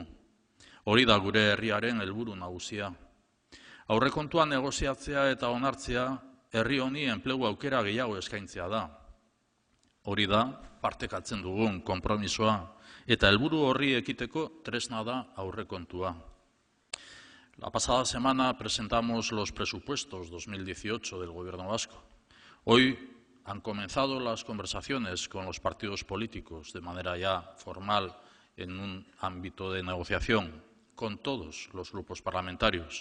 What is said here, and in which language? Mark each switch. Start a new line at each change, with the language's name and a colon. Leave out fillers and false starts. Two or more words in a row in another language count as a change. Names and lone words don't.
Basque: Hori da gure herriaren helburu nagusia. Aurrekontua negoziatzea eta onartzea herri honi enplegu aukera gehiago eskaintzea da. Hori da partekatzen dugun konpromisoa eta helburu horri ekiteko tresna da aurrekontua.
Spanish: La pasada semana presentamos los presupuestos 2018 del Gobierno vasco. Hoy han comenzado las conversaciones con los partidos políticos de manera ya formal en un ámbito de negociación con todos los grupos parlamentarios.